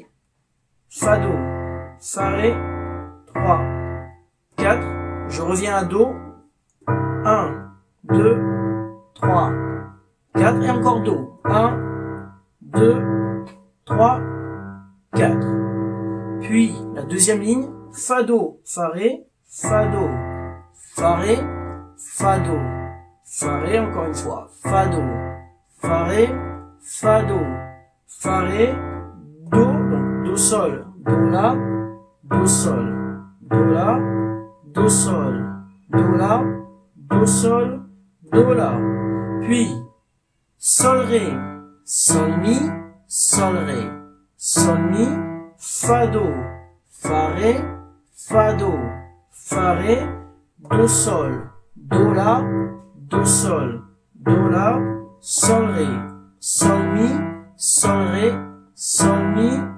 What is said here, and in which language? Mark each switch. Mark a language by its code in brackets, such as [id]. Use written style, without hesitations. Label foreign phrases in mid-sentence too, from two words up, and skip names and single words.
[fr] Fa, Do, Fa, Ré, 3, 4. Je reviens à Do. 1, 2, 3, 4. Et encore Do. 1, 2, 3, 4. Puis, la deuxième ligne. Fa, Do, Fa, Ré, Fa, Do, Fa, Ré, Fa, Do, Fa, Ré, encore une fois. Fa, Do, Fa, Ré, Fa, Do, Fa, Ré, Do, donc Do, Sol, Do, La, Do, Sol, Do, La, Do, Sol, Do, La, Do, Sol, Do, La. Puis, Sol, Ré, Sol, Mi, Sol, Ré, Sol, Mi, Fa, Do, Fa, Ré, Fa, Do, Fa, Ré, Do, Sol, Do, La, Do, Sol, Do, La, Sol, Ré, Sol, Mi, Sol, Ré, Sol, Mi.